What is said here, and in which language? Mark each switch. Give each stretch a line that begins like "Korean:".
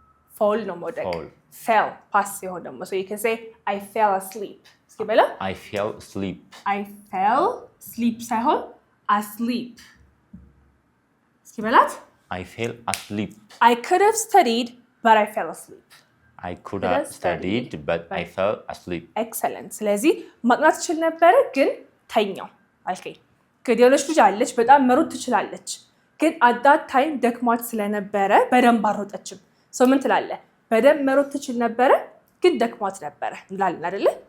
English: fall
Amharic: ነው መውደቅ።
English: fell pass
Amharic: ሲሆን ደግሞ
English: so you can say I fell asleep።
Amharic: እስኪ በላ
English: I fell
Amharic: asleep ሳይሆን asleep። እስኪ በላት
English: I fell asleep። I could have studied but I fell asleep። I could have studied but I fell asleep።
Amharic: excellent። ስለዚህ ማጥናት ትችል ነበር ግን ተኛው አልከኝ። ከዲዮሎጂ ልጅ አለች በጣም መሮጥ ትችላለች ግን
English: at that time
Amharic: ደክሟት ስለነበረ በደንብ አልሮጠችም። ምን ትላለህ? በደንብ መሮጥ ትችል ነበረ ግን ደክሟት ነበረ እንላለን አይደለ?